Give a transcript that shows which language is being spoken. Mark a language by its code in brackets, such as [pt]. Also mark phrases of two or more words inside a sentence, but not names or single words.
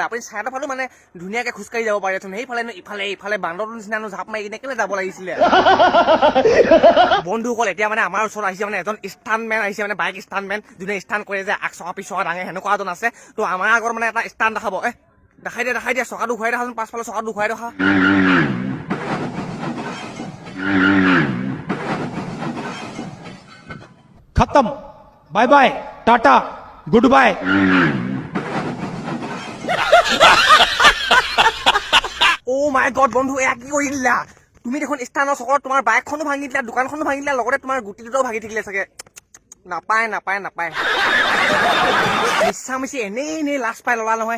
[as] আপুনি চাইডৰ ফালে মানে ধুনীয়াকে খোজকাঢ়ি যাব পাৰিলেচোন। সেইফালেনো ইফালে বান্দৰটোৰ নিচিনানো জাপ মাৰি কিনে কেলে যাব লাগিছিলে। বন্ধুসকল এতিয়া মানে আমাৰ ওচৰত আহিছে মানে এজন ষ্টাণ্টমেন আহিছে, মানে বাইক ষ্টাণ্টমেন, যোনে ষ্টাণ্ট কৰে যে আগ চকা পিছকা দাঙে, সেনেকুৱা এজন আছে। ত' আমাৰ আগত মানে এটা ষ্টাণ্ট দেখাব। দেখাই দিয়া চকাটো ঘূৰাই দেখাচোন, পাছফালে চকাটো ঘূৰাই দেখা। [hi] खत्म, [en] bye bye, [hi] टाटा, [en] good bye. oh my god [as] বন্ধু, এয়া কি কৰি দিলা তুমি? দেখোন ষ্টানৰ চকৰত তোমাৰ বাইকখনো ভাঙি দিলা, দোকানখনো ভাঙি দিলা, লগতে তোমাৰ গুটি দুটাও ভাঙি থাকিলে চাগে। নাপায় মিছি এনেই লাজ পাই ল'লা নহয়।